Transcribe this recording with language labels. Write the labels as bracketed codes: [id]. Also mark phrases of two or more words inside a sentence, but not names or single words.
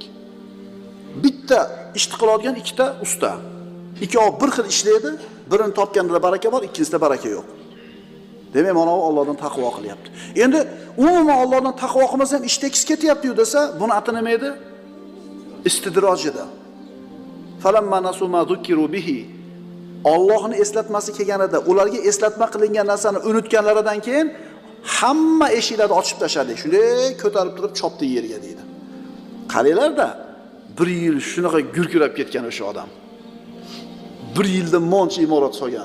[uz] Bitta ishni qiladigan ikkita usta. Ikkovi bir xil ishlaydi, birini topganda baraka bor, ikkinchisida baraka yo'q. Demak, mana u Allohdan taqvo qilyapti. Endi umuman Allohdan taqvo qilmasa ham ish tekis ketyapti-yu desa, buni ati nima edi? Istidroj edi. [ar] فلما نسوا ما ذكروا به. [uz] Allohni eslatmasi kelganida, ularga eslatma qilingan narsani unutganlaridan keyin Hamma eshiklarni ochib tashladik. Shunday ko'tarib turib chopdi yerga deydi. Qaranglar-da, 1 yil shunaqa gurkirab ketgan o'sha odam. 1 yilda moncha imorat solgan.